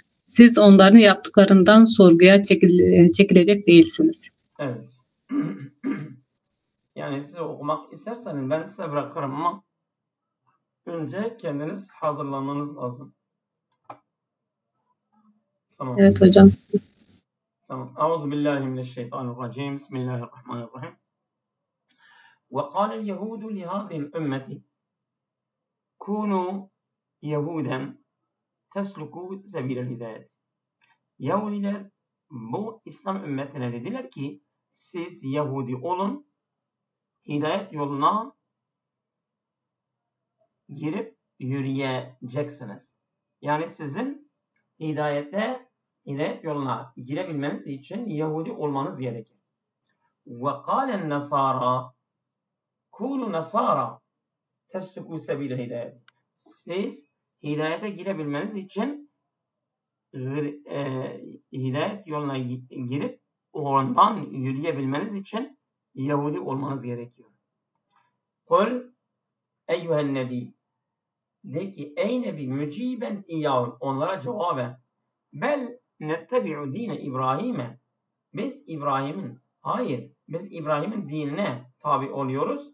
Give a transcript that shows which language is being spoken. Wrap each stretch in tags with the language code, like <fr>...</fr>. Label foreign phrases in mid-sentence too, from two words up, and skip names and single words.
<tr>Siz onların yaptıklarından sorguya çekilecek değilsiniz. Evet. Yani size okumak isterseniz ben size bırakırım ama önce kendiniz hazırlanmanız lazım. Tamam. Evet hocam. Tamam.</tr> <ar>أعوذ بالله من الشيطان الرجيم. بسم الله الرحمن الرحيم. وقال اليهود لهذه الأمة كونوا يهودا تسلكوا سبيل الهداية.</ar> <tr>Yahudiler bu İslam ümmetine dediler ki siz Yahudi olun, hidayet yoluna girip yürüyeceksiniz. Yani sizin hidayet yoluna girebilmeniz için Yahudi olmanız gerekir.</tr> <ar>وَقَالَ النَّصَارَى كُونُوا نَصَارَى تَسْلُكُوا سَبِيلَ الْهِدَايَةِ.</ar> <tr>Siz hidayete girebilmeniz için hidayet yoluna girip ondan yürüyebilmeniz için Yahudi olmanız gerekiyor.</tr> <ar>قل أيها النبي,</ar> <tr>de ki ey nebi,</tr> <ar>مجيبا إياهم,</ar> <tr>onlara cevaben,</tr> <ar>بل نتبع دين</ar> <tr>İbrahim'e, biz İbrahim'in dinine tabi oluyoruz.</tr>